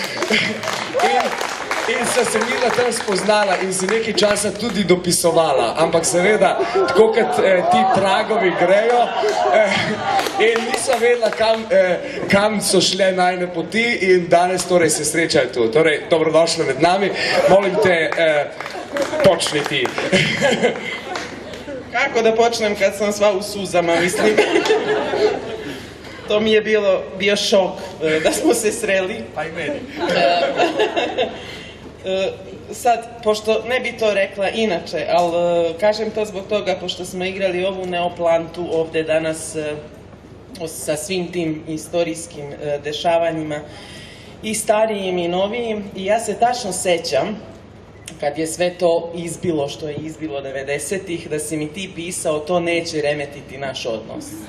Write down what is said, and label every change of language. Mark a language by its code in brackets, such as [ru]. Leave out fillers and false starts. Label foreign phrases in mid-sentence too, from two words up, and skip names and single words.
[sl] In so se midva tam spoznala in si nekaj časa tudi dopisovala, ampak seveda, tako kot ti tragovi grejo, in nisem vedela, kam so šle najne poti in danes torej se srečajo tu. Torej, dobrodošla med nami, [sr] molim te, počni ti. Kako da počnem kad sam sva u suzama, mislim. To mi je bio šok da smo se sreli. Pa i meni. Sad, pošto ne bi to rekla inače, ali kažem to zbog toga, pošto smo igrali ovu Neoplantu ovde danas sa svim tim istorijskim dešavanjima, i starijim i novijim, i ja se tačno sećam, kad je sve to izbilo što je izbilo 90-ih, da si mi ti pisao, to neće remetiti naš odnos.